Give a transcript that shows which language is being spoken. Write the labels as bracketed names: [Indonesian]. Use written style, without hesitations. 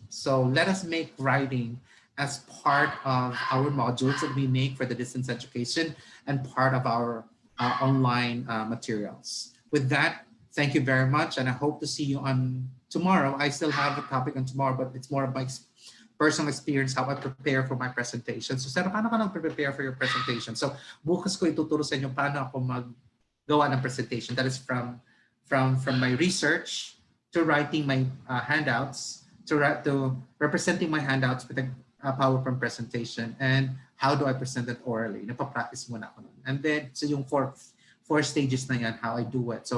[English] So let us make writing as part of our modules that we make for the distance education and part of our online materials. With that, thank you very much, and I hope to see you on tomorrow. I still have a topic on tomorrow, but it's more of my personal experience, how I prepare for my presentation. [Filipino] So, Sarah, paano ka nag-prepare [English] for your presentation? [Filipino] So, bukas ko ituturo sa inyo paano ako maggawa ng presentation. [English] That is from my research to writing my handouts to representing my handouts with a PowerPoint presentation, and how do I present it orally. [Filipino] Napapractice muna ako nun. And then, so yung four stages na yan, [English] how I do it.